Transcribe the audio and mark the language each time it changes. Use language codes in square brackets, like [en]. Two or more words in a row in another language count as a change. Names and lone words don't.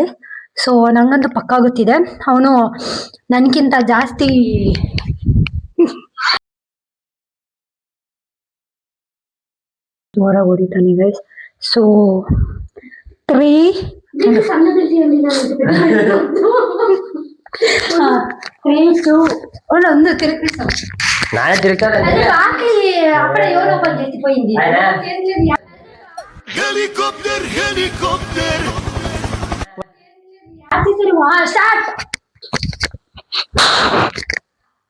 [kn] ಸೊ ನಂಗಂತೂ ಪಕ್ಕಾ ಗೊತ್ತಿದೆ ಅವನು ನನ್ಗಿಂತ ಜಾಸ್ತಿ ಜೋರಾಗಿ ಹೊಡಿತಾನೆ ಗೈಸ್. ಸೊ 3 3 2 ಒಂದು ತಿರುಗಿ ನಾನೇ ತಿರುಗ್ತಾನೆ. [te] అక్కడ ఎవరో పని చేసిపోయింది. [en] helicopter helicopter స్టార్ట్